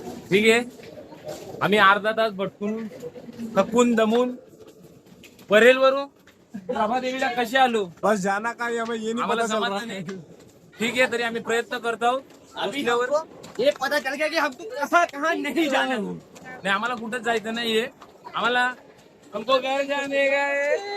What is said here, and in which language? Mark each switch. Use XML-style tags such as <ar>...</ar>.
<mr>ठीक आहे, आम्ही अर्धा तास भटकून थकून दमून परेल वरून रमादेवीला कसे आलो.</mr> <hi>बस जाना काय है, ये नहीं</hi> <mr>आम्हाला</mr> <hi>पता चल रहा.</hi> <mr>समाधान नाही. ठीक आहे, तरी आम्ही प्रयत्न करत आहोत.</mr> <hi>अभी हमको ये पता चल गया कि हमको कहाँ कहाँ नहीं जाना है.</hi> <mr>नाही, आम्हाला कुठंच जायचं नाहीये. आम्हाला</mr> <hi>हमको घर जाने का है.</hi>